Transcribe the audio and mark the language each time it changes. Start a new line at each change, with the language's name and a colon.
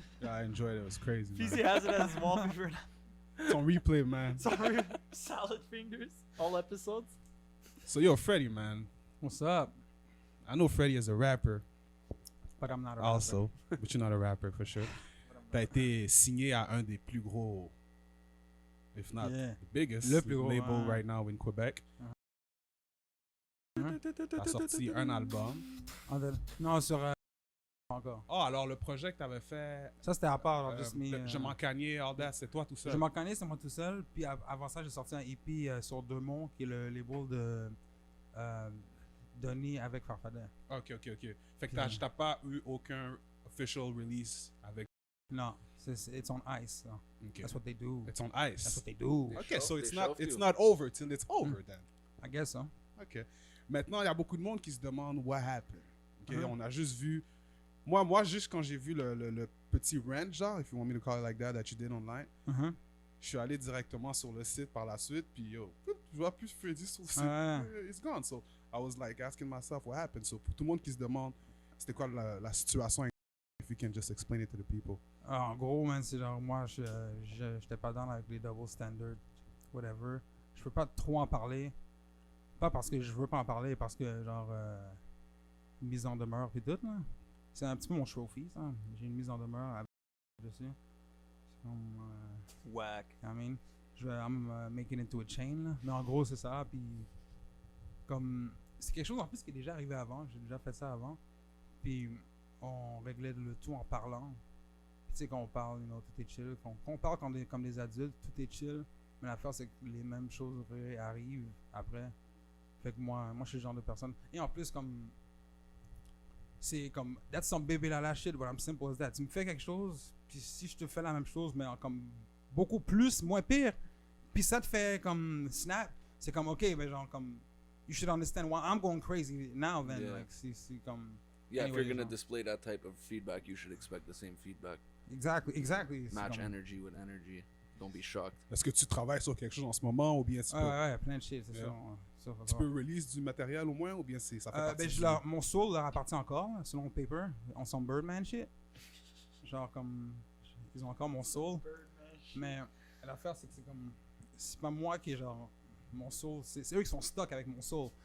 English: Yeah, I enjoyed it. It was crazy. Man. Feezy has it as his wallpaper. It's on replay, man. Sorry, salad fingers, all episodes. So yo, Freddy, man. What's up? I know Freddy is a rapper But I'm not a also, but you're not a rapper for sure.
French: T'as été signé à un des plus gros,
English: if not Yeah. the biggest,
French: Le plus gros,
English: label
French: hein.
English: right now in Quebec.
French: T'as sorti un album. rapper. Non, sur. Encore. Oh, alors le projet que t'avais fait, Ça, c'était à part. Genre,
English: just me,
French: Je m'en cagnais,
English: all that,
French: c'est toi tout seul. Je m'en connais, c'est moi tout seul. Puis avant ça, j'ai sorti un EP sur Deux Monts, qui est le label de Donny avec Farfadet. Ok. Fait que t'as pas eu aucun
English: official release
French: avec.
English: Non, it's on ice. So. Ok. That's what they do. It's on That's ice. what they do. Ok, so They it's shelved you. not over till it's over then. I guess so. Ok.
French: Maintenant, il y a beaucoup de monde qui se demande
English: what happened. Ok, Uh-huh.
French: on a juste vu. Moi, juste quand j'ai vu le petit rant, genre,
English: if you want me to call it like that
French: you did online, Uh-huh. je suis allé directement sur le site par la suite, puis yo, je vois plus Freddy sur le site. Ouais.
English: It's gone. So I was like asking myself what happened.
French: So pour tout le monde qui se demande, c'était quoi la situation,
English: if you can just explain it to the people.
French: En gros, man, c'est genre, moi, j'étais pas dans avec les
English: double standards, whatever.
French: Je peux pas trop en parler. Pas parce que je veux pas en parler, parce que, genre, mise en demeure et tout, là. C'est un petit peu mon trophy, ça. J'ai une mise en demeure dessus. C'est comme,
English: Whack. I mean, I'm making it into a chain, là.
French: Mais en gros, c'est ça, puis comme, c'est quelque chose en plus qui est déjà arrivé avant, j'ai déjà fait ça avant. Puis on réglait le tout en parlant. Puis tu sais, quand on parle, tout est chill. Quand on parle comme des adultes, tout est chill. Mais l'affaire, c'est que les mêmes choses arrivent après. Fait que moi, je suis le genre de personne. Et en plus, comme, c'est comme,
English: that's some baby la shit, but I'm simple as that.
French: Tu me fais quelque chose, puis si je te fais la même chose, mais comme beaucoup plus, moins pire, puis ça te fait comme snap, c'est comme, ok, mais genre comme,
English: you should understand why I'm going crazy now then. Yeah.
French: Like, c'est comme,
English: Yeah, if Anyway, you're gonna no. display that type of feedback, you should expect the same feedback.
French: exactly. C'est
English: Match
French: comme-
English: energy with energy. don't be shocked.
French: Est-ce que tu travailles sur quelque chose en ce moment ou bien tu peux, Ouais, plein de shit, c'est
English: Yeah.
French: ça. tu peux release du matériel au moins ou bien ça fait partie Mon soul leur appartient encore, selon Paper, on son Birdman shit. Genre comme, ils ont encore mon soul. Mais l'affaire, c'est que c'est pas moi qui est genre, mon soul, c'est eux qui sont stuck avec mon soul.